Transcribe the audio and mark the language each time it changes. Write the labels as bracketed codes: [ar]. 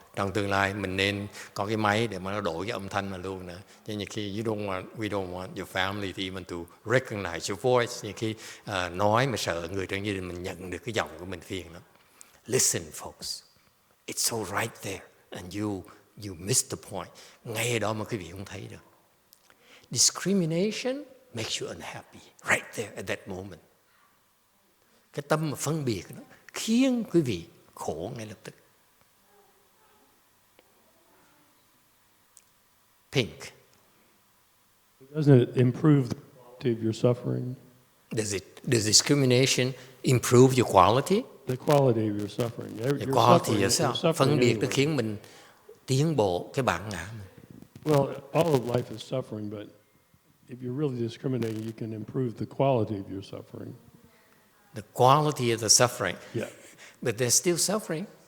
[vi] Trong tương lai, mình nên có cái máy để mà nó đổi cái âm thanh mà luôn nữa. Chứ nhiều khi [en] we don't want your family to even to recognize your voice. [vi] Nhiều khi nói mà sợ người trong gia đình mình nhận được cái giọng của mình phiền lắm. [en] Listen, folks. It's so right there, and you missed the point. [vi] Ngay đó mà quý vị không thấy được. [en] Discrimination makes you unhappy, right there at that moment. [vi] Cái tâm mà phân biệt đó khiến quý vị khổ ngay lập tức. [en] Pink. Doesn't it improve the quality of your suffering? Does discrimination improve your quality? The quality of your suffering. The quality yourself. [vi] Phân biệt nó khiến mình tiến bộ cái bản ngã mình. [en] Well, all of life is suffering, but if you're really discriminating, you can improve the quality of your suffering. The quality of the suffering. Yeah. But there's still suffering.